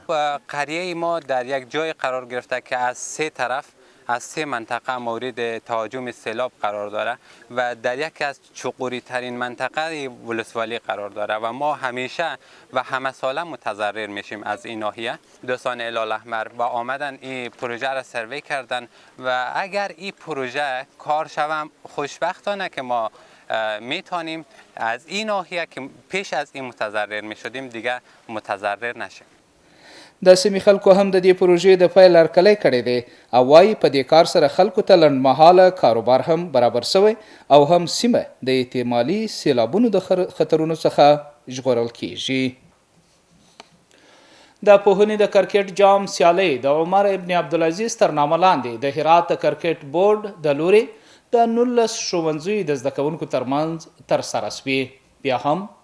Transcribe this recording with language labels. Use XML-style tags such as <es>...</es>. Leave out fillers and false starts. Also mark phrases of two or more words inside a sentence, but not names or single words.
<fa>قریه ما در یک جای قرار گرفته که از 3 طرف از 3 منطقه مورد تهاجم سیلاب قرار داره و در یکی از چقوری ترین منطقه ولسوالی قرار داره و ما همیشه و همه ساله متضرر میشیم از این ناحیه. دوستان هلال احمر با آمدن این پروژه را سروی کردن و اگر این پروژه کار شوم خوشبختانه که ما میتونیم از این ناحیه که پیش از این متضرر میشدیم دیگه متضرر نشیم.</fa> <ps>د سیمې خلکو هم د دې پروژې د پیل هرکلی کړی دی او وایي په دې کار سره خلکو ته لنډمهاله کاروبار هم برابر شوی او هم سیمه د احتمالي سیلابونو د خطرونو څخه ژغورل کیږي. د پوهنې د کرکټ جام سیالۍ د عمر ابن عبدالعزیز تر نامه لاندې د هرات د کرکټ بورډ د لوري د 19 ښوونځیو د زده کوونکو ترمنځ ترسره شوې.</ps>